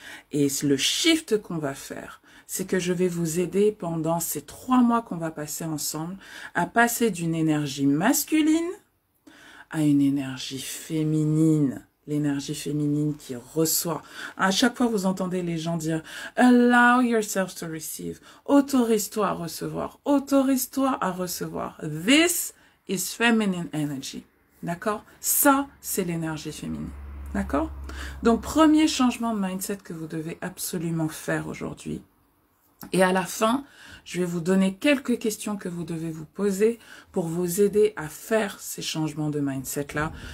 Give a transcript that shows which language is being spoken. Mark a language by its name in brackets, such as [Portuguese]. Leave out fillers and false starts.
[French] Et le shift qu'on va faire, c'est que je vais vous aider pendant ces 3 mois qu'on va passer ensemble à passer d'une énergie masculine à une énergie féminine. L'énergie féminine qui reçoit. À chaque fois, vous entendez les gens dire « [English] Allow yourself to receive ». [French] Autorise-toi à recevoir. Autorise-toi à recevoir. [English] This is feminine energy. [French] D'accord? Ça, c'est l'énergie féminine. D'accord? Donc, premier changement de mindset que vous devez absolument faire aujourd'hui. Et à la fin, je vais vous donner quelques questions que vous devez vous poser pour vous aider à faire ces changements de mindset-là.